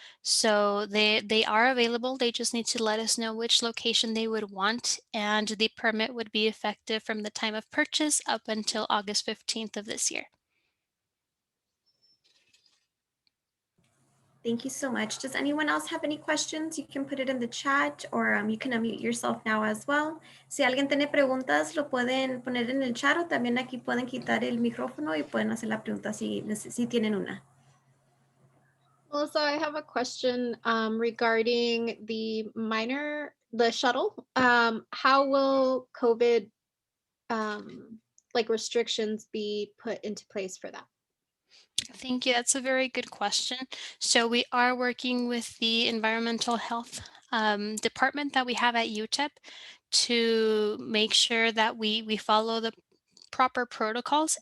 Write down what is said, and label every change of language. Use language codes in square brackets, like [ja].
[en] So they are available. They just need to let us know which location they would want, and the permit would be effective from the time of purchase up until August 15th of this year. Thank you so much. Does anyone else have any questions? You can put it in the chat or you can unmute yourself now as well. [es] Si alguien tiene preguntas, lo pueden poner en el chat o también aquí pueden quitar el micrófono y pueden hacer la pregunta si tienen una. [en] Melissa, I have a question regarding the shuttle. How will COVID restrictions be put into place for that? Thank you. That's a very good question. So we are working with the environmental health department that we have at UTEP to make sure that we follow the proper protocols.